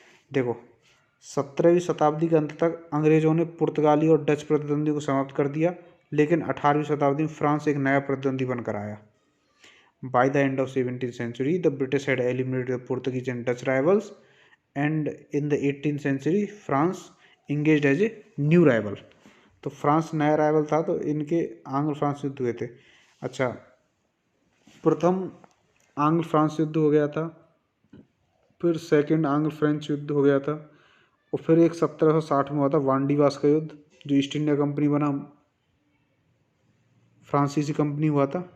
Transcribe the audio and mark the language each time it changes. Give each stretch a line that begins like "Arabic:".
Hindi: देखो 17वीं शताब्दी के अंत तक अंग्रेजों ने पुर्तगाली और डच प्रतिद्वंदी को समाप्त कर दिया, लेकिन 18वीं शताब्दी में फ्रांस एक नया प्रतिद्वंदी बनकर आया।
English: By the end of 17th century, the British had eliminated the Portuguese and Dutch rivals, and in the 18th century, France engaged as a new rival.
Hindi: तो फ्रांस नया राइवल था, तो इनके आंग्ल फ्रांस युद्ध हुए थे। अच्छा, प्रथम आंग्ल फ्रांस युद्ध हो गया था, फिर सेकंड आंग्ल फ्रेंच युद्ध हो गया था, और फिर एक 1760 में हुआ था वांडीवास का युद्ध, जो ईस्ट इंडिया कंपनी बनाम फ्रांसीसी कंपनी हुआ था।